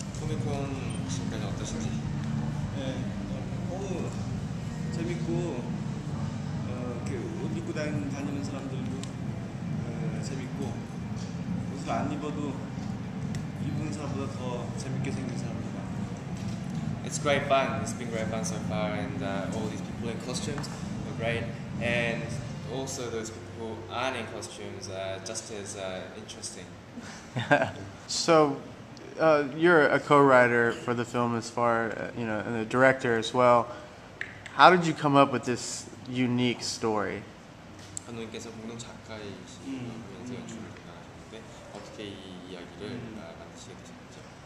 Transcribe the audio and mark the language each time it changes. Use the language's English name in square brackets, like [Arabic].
[Korean] 코미콘 지금까지 어떠신지? 네, 너무 재밌고 옷 입고 다니는 사람들도 재밌고 옷을 안 입어도 입은 사람보다 더 재밌게 생긴 사람들 많아요. [English] It's great fun. It's been great fun so far, and all these people in costumes are great, and also those people who aren't in costumes are just as interesting. So, you're a co-writer for the film as far, and the director as well. How did you come up with this unique story? [Korean] 감독님께서 공동 작가이시면서 연출을 담당하셨는데 어떻게 이 이야기를 만드시게 되셨는지?